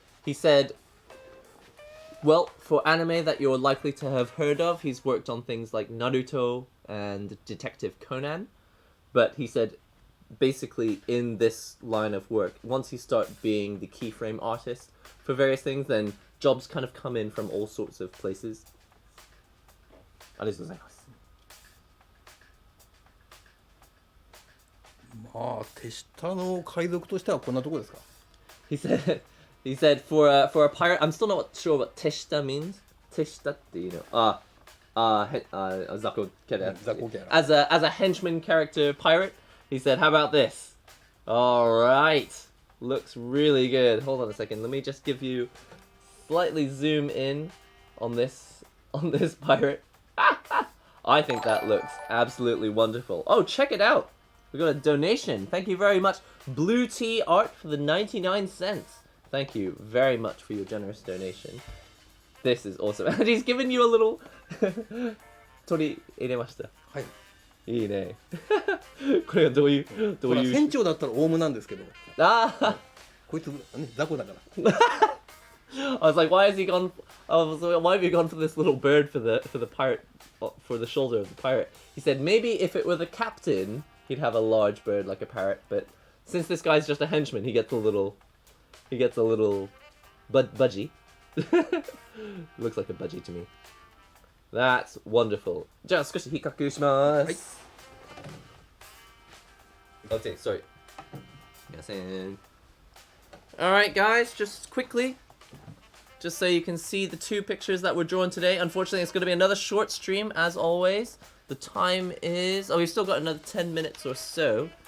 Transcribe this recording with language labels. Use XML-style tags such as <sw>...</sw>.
<en>He said, well, for anime that you're likely to have heard of, he's worked on things like Naruto and Detective Conan. But he said, basically, in this line of work, once you start being the keyframe artist for various things, then jobs kind of come in from all sorts of places.</en> <ja>ありがとうございます。まあ、手下の海賊としてはこんなとこですか。</ja> <en>He said for a pirate, I'm still not sure what teshita means. Teshita, you know, Zako Kera. As a henchman character pirate, he said, how about this? Alright. Looks really good. Hold on a second. Let me just give you slightly zoom in on this pirate. I think that looks absolutely wonderful. Oh, check it out. We got a donation. Thank you very much. Blue Tea Art for the 99 cents. Thank you very much for your generous donation. This is awesome. And he's given you a little...</en> <ja>取り入れました。はい。いいね。これはどういう船長だったらオウムなんですけど。こいつね雑魚だから。</ja> <en>I was like, why have you gone for this little bird for the pirate, for the shoulder of the pirate? He said maybe if it were the captain, he'd have a large bird like a parrot, but since this guy's just a henchman, he gets a little budgie. Looks like a budgie to me. That's wonderful.</en> <ja>じゃあ少し比較します。</ja> <en>はい。Okay, sorry.</en> <ja>すみません。</ja> <en>Alright guys, just quickly, just so you can see the two pictures that were drawn today. Unfortunately, it's going to be another short stream, as always. The time is... Oh, we've still got another 10 minutes or so.</en>